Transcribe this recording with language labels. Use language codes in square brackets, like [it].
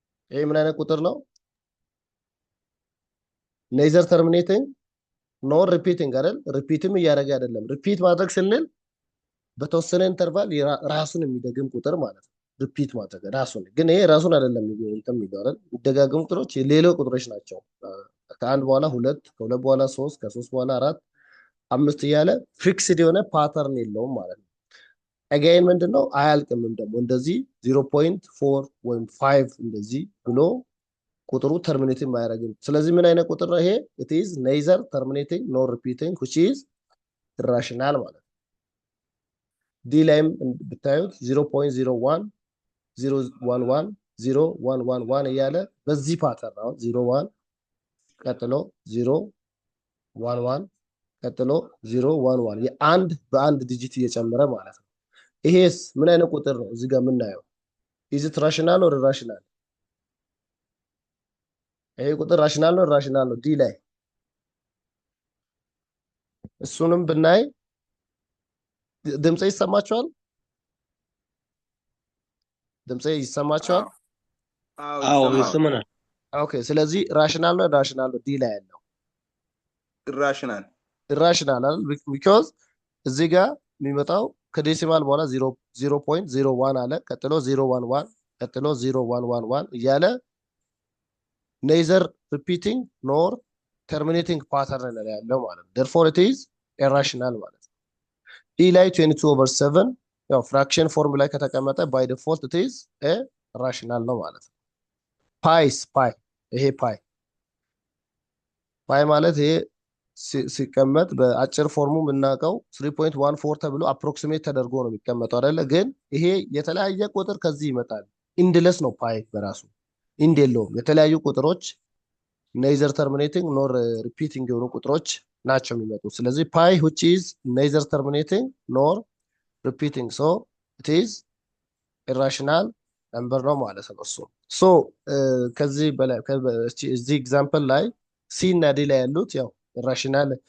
[am] ይሄ ምን አይነት ቁጥር ነው? [en] neither terminating nor repeating አይደል? [am] ሪፒትም እያደረገ አይደለም። ሪፒት ማድረግ ስንል በተወሰነ ኢንተርቫል ራሱን የሚደግም ቁጥር ማለት ነው። ሪፒት ማድረግ ራሱን ግን ይሄ ራሱን አይደለም እንትን የሚለው አይደል? የሚደጋገሙ ቁጥሮች ሌሎች ቁጥሮች ናቸው። ከአንድ በኋላ 2 ከሁለት በኋላ 3 ከ3 በኋላ 4 5 እያለ ፊክስድ የሆነ ፓተርን የለውም ማለት ነው። again ምንድነው አያልቅምም ደግሞ እንደዚህ 0.4 ወይም 5 እንደዚህ ብሎ ቁጥሩ ተርሚኔቲንግ ማያደርግም። ስለዚህ ምን አይነት ቁጥር ነው ይሄ? [en] it is neither terminating nor repeating which is irrational [am] ማለት ነው። ዲ ላይም ብታዩት 0.01 011 0111 እያለ በዚህ ፓተርን አሁን 01 ቀጥሎ 011 ቀጥሎ 011 የአንድ በአንድ ዲጂት እየጨመረ ማለት ነው። ይሄስ ምን አይነት ቁጥር ነው? እዚህ ጋር የምናየው [en] is it rational or irrational? [am] ይሄ ቁጥር ራሽናል ነው ኢራሽናል ነው? ዲ ላይ እሱንም ብናይ ድምጼ ይሰማችኋል? ድምጼ ይሰማችኋል? አዎ ይሰማናል። ኦኬ ስለዚህ ራሽናል ነው ኢራሽናል ነው? ዲ ላይ ያለው ኢራሽናል አይደል? ቢኮዝ እዚህ ጋር የሚመጣው ከዴሲማል በኋላ 0.01 አለ፣ ቀጥሎ 011 ቀጥሎ 0111 እያለ [en] neither repeating nor terminating pattern [am] ላይ ያለው ማለት ነው። [en] therefore it is irrational [am] ማለት ነው። ዲ ላይ 22/7 ያው ፍራክሽን ፎርም ላይ ከተቀመጠ [en] by default it is a rational [am] ነው ማለት ነው። ፓይ ይሄ ፓይ ማለት ይሄ ሲቀመጥ በአጭር ፎርሙ የምናውቀው 3.14 ተብሎ አፕሮክሲሜት ተደርጎ ነው የሚቀመጠው አይደለ? ግን ይሄ የተለያየ ቁጥር ከዚህ ይመጣል። ኢንድለስ ነው ፓይ በራሱ ኢንድ የለውም። የተለያዩ ቁጥሮች [en] neither terminating nor repeating [am] የሆኑ ቁጥሮች ናቸው የሚመጡት። ስለዚህ ፓይ [en] which is neither terminating nor repeating so it is irrational number [am] ነው ማለት ነው እሱ። ሶ ከዚህ በላይ እዚህ ኤግዛምፕል ላይ ሲ እና ዲ ላይ ያሉት ያው irrational